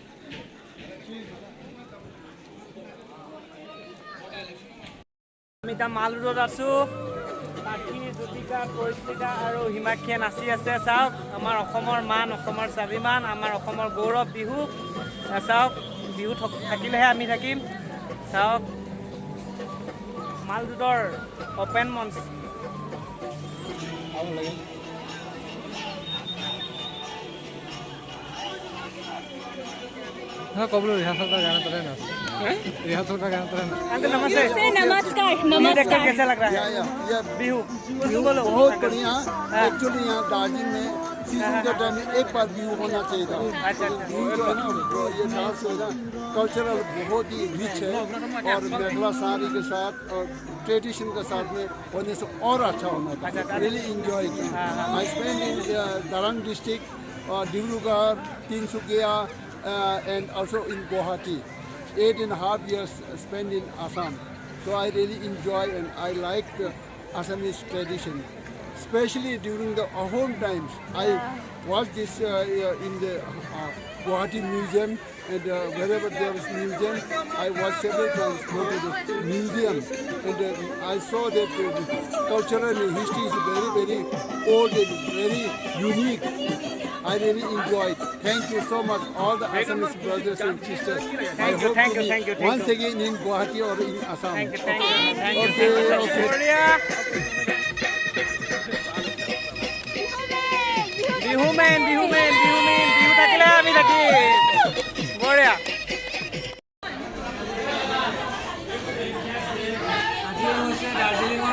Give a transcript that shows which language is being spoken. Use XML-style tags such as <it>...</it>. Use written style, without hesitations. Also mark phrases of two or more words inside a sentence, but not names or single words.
<as>আমি এতিয়া মাল ৰোডত আছোঁ পাখি জ্যোতিকা পৰিস্মিতা আৰু হিমাক্ষীয়ে নাচি আছে চাওক আমাৰ অসমৰ মান অসমৰ স্বাভিমান আমাৰ অসমৰ গৌৰৱ বিহু চাওক বিহু থাকিলেহে আমি থাকিম চাওক মাল ৰোডৰ অপেন মঞ্চ কবলো ৰিহাৰ্চল</as> <hi>का गाना चले ना रिहर्सल का गाना चले ना अंकल नमस्ते नमस्कार कैसा लग रहा है ये बिहू बोलो बहुत बढ़िया एक्चुअली यहाँ दार्जिलिंग में सीजन के टाइम में एक बार बिहू होना चाहिए था अच्छा बिहू जो है ना ये डांस है ना कल्चरल बहुत ही रिच है और मेखला साड़ी के साथ और ट्रेडिशन के साथ में होने से और अच्छा होना था</hi> <en>really enjoy</en> <hi>किया</hi> <en>I spend in</en> <hi>दरंग डिस्ट्रिक्ट डिब्रूगढ़ तिनसुकिया</hi> <en>and also in Guwahati 8.5 years spent in Assam so I really enjoy and I like the Assamese tradition especially during the Ahom times I watched this in the Guwahati museum and wherever there is museum I watched several times go to the museum and I saw that the cultural history is very very old and very unique I really enjoyed. Thank you so much, all the Assamese brothers and sisters. I hope to meet once again in Guwahati or in Assam. Thank you. Okay.</en> <as>বিহু থাকিলে আমি থাকি বঢ়িয়া আজি হৈছে দাৰ্জিলিঙৰ</as>